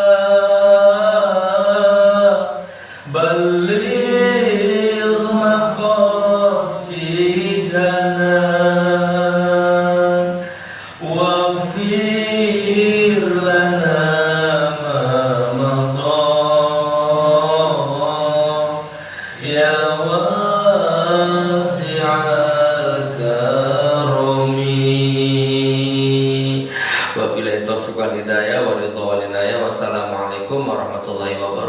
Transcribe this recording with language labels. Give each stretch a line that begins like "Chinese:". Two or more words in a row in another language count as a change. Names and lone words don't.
Arabic: بلغ مقاصدنا واغفر لنا ما مضى يا واسع الكرم وبالله التوفيق والهداية والرضا والعناية. والسلام عليكم ورحمة الله وبركاته.